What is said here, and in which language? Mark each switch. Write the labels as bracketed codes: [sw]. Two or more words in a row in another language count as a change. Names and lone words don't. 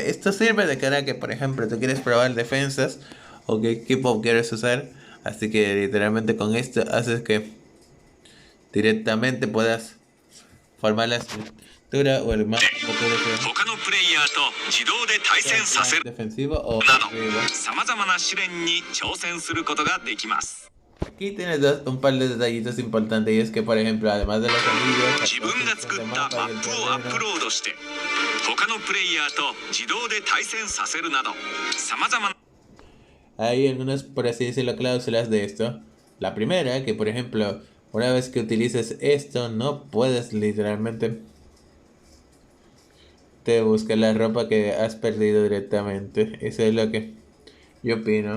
[es] Esto sirve de cara a que, por ejemplo, tú quieres probar defensas o qué equipo quieres usar. Así que literalmente con esto haces que directamente puedas formar la estructura o el mapa [ja] 他のプレイヤーと自動で対戦させる [es] defensivo o [ja] など [es] ofensivo. [ja] さまざまな試練に挑戦することができます。 [es] Aquí tienes un par de detallitos importantes y es que, por ejemplo, además de los anillos, [ja] 自分が作ったマップをアップロードして他のプレイヤーと自動で対戦させるなどさまざまな [es] hay algunas, por así decirlo, cláusulas de esto. La primera, que por ejemplo, una vez que utilices esto, no puedes literalmente te buscar la ropa que has perdido directamente. Eso es lo que yo opino.